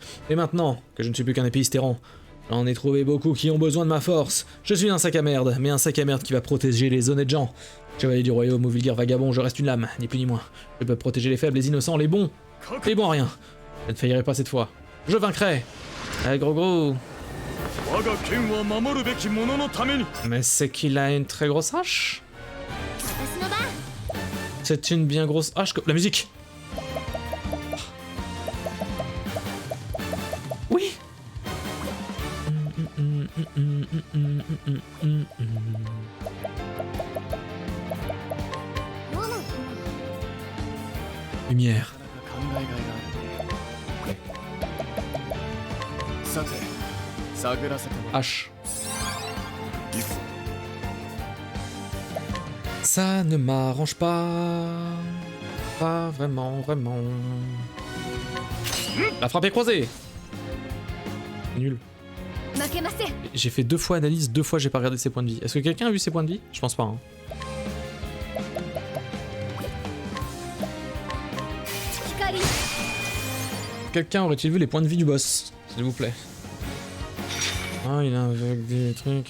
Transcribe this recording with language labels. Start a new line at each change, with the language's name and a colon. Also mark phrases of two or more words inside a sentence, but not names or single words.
French: Et maintenant, que je ne suis plus qu'un épéiste errant, j'en ai trouvé beaucoup qui ont besoin de ma force. Je suis un sac à merde, mais un sac à merde qui va protéger les honnêtes gens. Chevalier du royaume ou vulgaire vagabond, je reste une lame, ni plus ni moins. Je peux protéger les faibles, les innocents, les bons à rien. Je ne faillirai pas cette fois. Je vaincrai. Allez, gros.
Japanese: 我が剣は守るべき者のために
French: Mais c'est qu'il a une très grosse hache.
Japanese: 私の番
French: C'est une bien grosse hache. La musique. Oui.
Japanese: もの
French: Lumière.
Japanese: 考えがいがあるねさて探らせてもらう
French: Hache. Ça ne m'arrange pas. Pas vraiment. La frappe est croisée. Nul.
Japanese: 負けません
French: J'ai fait 2 fois analyse, 2 fois j'ai pas regardé ses points de vie. Est-ce que quelqu'un a vu ses points de vie? Je pense pas. Hein.
Japanese: 光
French: Quelqu'un aurait-il vu les points de vie du boss? S'il vous plaît. Ah, il a avec des trucs.